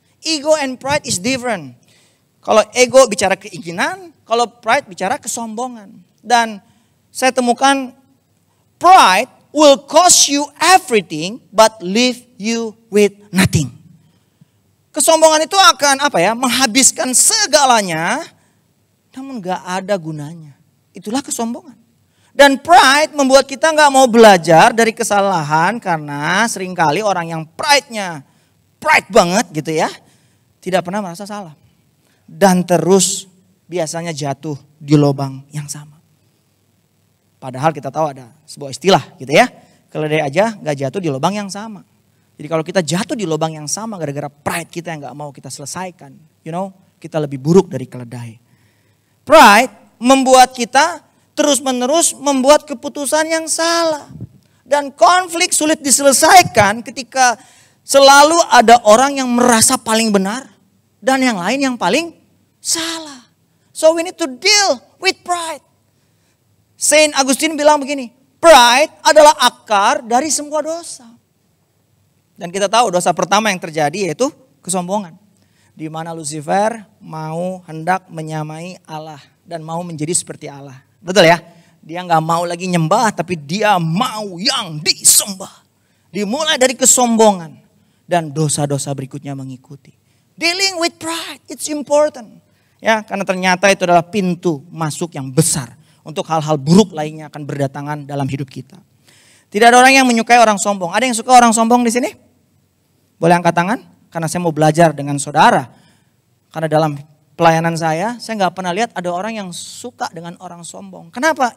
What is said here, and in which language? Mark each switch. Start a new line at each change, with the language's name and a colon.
English: Ego and pride is different.
Indonesian: Kalau ego bicara keinginan, kalau pride bicara kesombongan. Dan saya temukan
English: pride will cost you everything but leave you with nothing.
Indonesian: Kesombongan itu akan menghabiskan segalanya namun gak ada gunanya. Itulah kesombongan. Dan pride membuat kita gak mau belajar dari kesalahan karena seringkali orang yang pride-nya pride banget gitu ya, tidak pernah merasa salah. Dan terus biasanya jatuh di lubang yang sama. Padahal kita tahu ada sebuah istilah gitu ya. Keledai aja gak jatuh di lubang yang sama. Jadi kalau kita jatuh di lubang yang sama gara-gara pride kita yang gak mau kita selesaikan. Kita lebih buruk dari keledai. Pride membuat kita terus-menerus membuat keputusan yang salah. Dan konflik sulit diselesaikan ketika selalu ada orang yang merasa paling benar. Dan yang lain yang paling salah.
English: So we need to deal with pride.
Indonesian: Saint Augustine bilang begini, pride adalah akar dari semua dosa. Dan kita tahu dosa pertama yang terjadi yaitu kesombongan. Di mana Lucifer mau hendak menyamai Allah dan mau menjadi seperti Allah. Betul ya? Dia gak mau lagi nyembah tapi dia mau yang disembah. Dimulai dari kesombongan dan dosa-dosa berikutnya mengikuti.
English: Dealing with pride, it's important.
Indonesian: Ya, karena ternyata itu adalah pintu masuk yang besar. Untuk hal-hal buruk lainnya akan berdatangan dalam hidup kita. Tidak ada orang yang menyukai orang sombong. Ada yang suka orang sombong di sini? Boleh angkat tangan? Karena saya mau belajar dengan saudara. Karena dalam pelayanan saya gak pernah lihat ada orang yang suka dengan orang sombong. Kenapa?